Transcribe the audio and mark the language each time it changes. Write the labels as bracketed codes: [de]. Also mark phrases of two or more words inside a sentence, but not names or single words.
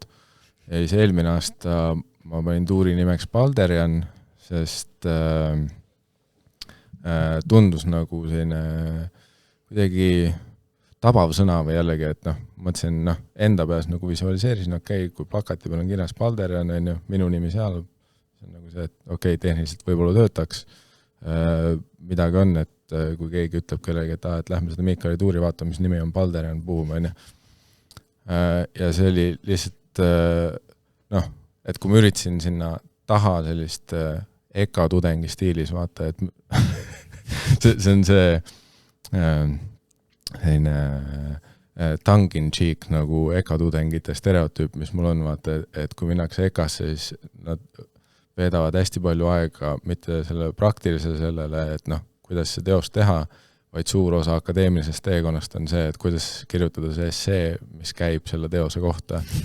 [et] Ja siis eelmine aasta ma panin tuuri nimeks Balderian, sest tundus nagu selline kuidagi tabav sõna või jällegi, et noh, mõtlesin, noh, enda peas nagu visualiseerisin, okei, kui plakati peal on kirjas Balderian, on ju, minu nimi seal, see on nagu see, et okei, tehniliselt võib-olla töötaks, midagi on, et kui keegi ütleb kellegi, et lähme seda Miikali tuuri vaatama, mis nimi on Balderian, buum, on ju. Ja see oli lihtsalt, noh, et kui ma üritasin sinna taha sellist EKA tudengi stiilis vaata, et see on see selline [en] tongue-in-cheek [et] nagu EKA tudengite stereotüüp, mis mul on, vaata, et kui minnakse EKAsse, siis nad veedavad hästi palju aega mitte selle praktilise sellele, et noh, kuidas see teost teha, vaid suur osa akadeemilisest teekonnast on see, et kuidas kirjutada see essee, mis käib selle teose kohta.